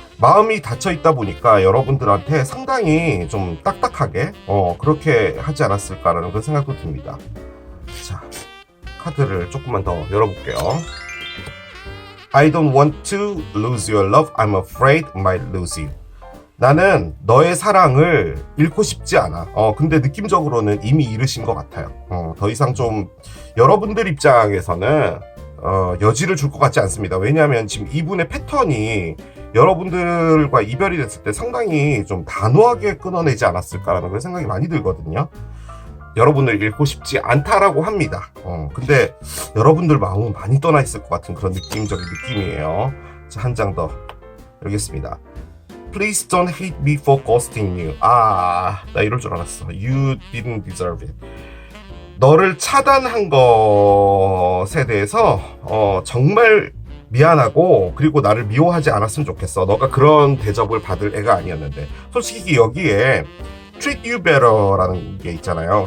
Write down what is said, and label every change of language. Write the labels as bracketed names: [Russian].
[Korean] 마음이 닫혀 있다 보니까 여러분들한테 상당히 좀 딱딱하게 그렇게 하지 않았을까라는 그런 생각도 듭니다. 자, 카드를 조금만 더 열어볼게요. [English] I don't want to lose your love. I'm afraid I might lose you. [Korean] 나는 너의 사랑을 잃고 싶지 않아. 근데 느낌적으로는 이미 잃으신 것 같아요. 더 이상 좀 여러분들 입장에서는 여지를 줄 것 같지 않습니다. 왜냐하면 지금 이분의 패턴이 여러분들과 이별이 됐을 때 상당히 좀 단호하게 끊어내지 않았을까라는 그런 생각이 많이 들거든요. 여러분을 잃고 싶지 않다라고 합니다. 근데 여러분들 마음은 많이 떠나 있을 것 같은 그런 느낌적인 느낌이에요. 자, 한 장 더 열겠습니다. [English] Please don't hate me for ghosting you. [Korean] 나 이럴 줄 알았어. [English] You didn't deserve it. [Korean] 너를 차단한 것에 대해서 정말 미안하고 그리고 나를 미워하지 않았으면 좋겠어. 너가 그런 대접을 받을 애가 아니었는데. 솔직히 여기에 [English] treat you better [Korean] 라는 게 있잖아요.